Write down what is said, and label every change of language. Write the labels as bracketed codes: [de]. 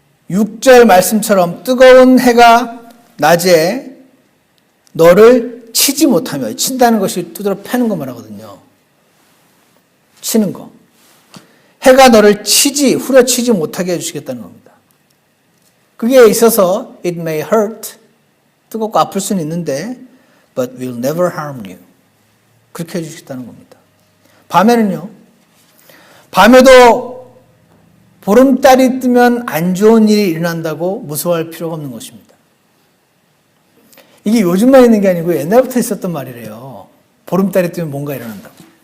[ko] 6절 말씀처럼 뜨거운 해가 낮에 너를 치지 못하며, 친다는 것이 두드러 패는 거 말하거든요. 치는 거. 해가 너를 후려치지 못하게 해주시겠다는 겁니다. 그게 있어서 [en] it may hurt, [ko] 뜨겁고 아플 수는 있는데 [en] but will never harm you. [ko] 그렇게 해주시겠다는 겁니다. 밤에는요, 밤에도 보름달이 뜨면 안 좋은 일이 일어난다고 무서워할 필요가 없는 것입니다. 이게 요즘만 있는 게 아니고 옛날부터 있었던 말이래요. 보름달이 뜨면 뭔가 일어난다고.